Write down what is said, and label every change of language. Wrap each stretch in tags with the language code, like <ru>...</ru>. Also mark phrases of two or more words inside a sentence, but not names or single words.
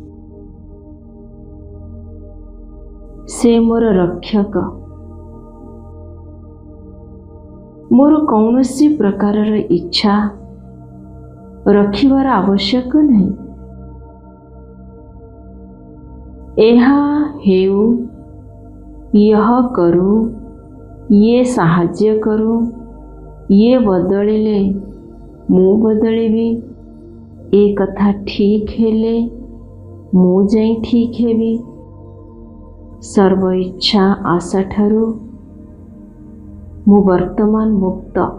<or>ସେ ମୋର ରକ୍ଷକ। ମୋର କୌଣସି ପ୍ରକାରର ଇଚ୍ଛା ରଖିବାର ଆବଶ୍ୟକ ନାହିଁ। ଏହା ହେଉ, ଏହା କରୁ, ये ସାହାଯ୍ୟ କରୁ, ये ବଦଳିଲେ ମୁଁ ବଦଳିବି, ଏ କଥା ଠିକ୍ ହେଲେ ମୁଁ ଯାଇ ଠିକ୍ ହେବି। ସର୍ବ ଇଚ୍ଛା ଆଶା ଠାରୁ ମୁଁ ବର୍ତ୍ତମାନ ମୁକ୍ତ।</or>